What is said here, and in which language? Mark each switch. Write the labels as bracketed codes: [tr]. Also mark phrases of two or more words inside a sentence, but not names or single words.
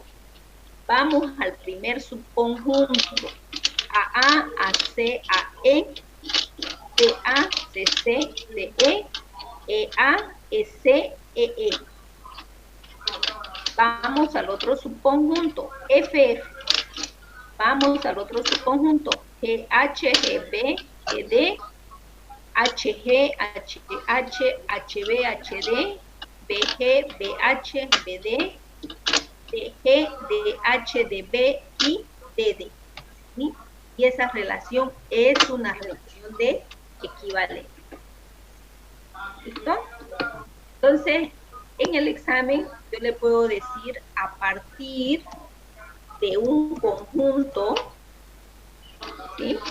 [es] Vamos al primer subconjunto, a C, a E, CA, CC, CE, EA, EC, EE. Vamos al otro subconjunto, FF. Vamos al otro subconjunto, GH, GB, GD, HG, HH, HB, HD, BG, BH, BD, DG, DH, DB y DD. ¿Sí? Y esa relación es una relación de equivalencia. ¿Listo? Entonces, en el examen yo le puedo decir a partir de un conjunto, ¿sí?,